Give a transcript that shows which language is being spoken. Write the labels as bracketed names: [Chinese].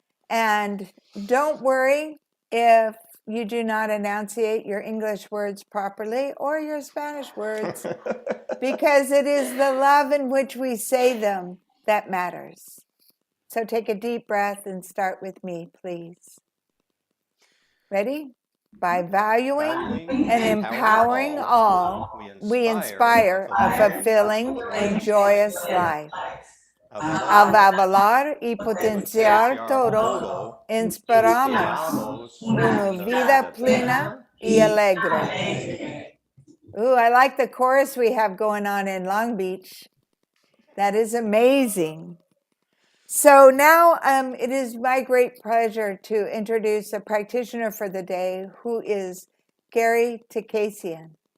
[English] And don't worry if you do not enunciate your English words properly or your Spanish words, because it is the love in which we say them that matters. So take a deep breath and start with me, please. Ready? By valuing and empowering all, we inspire a fulfilling and joyous life. [Spanish] al avalar y potenciar todo, inspiramos una vida plena y alegre. [English] Ooh, I like the chorus we have going on in Long Beach. That is amazing. So now it is my great pleasure to introduce a practitioner for the day who is Gary Takasian.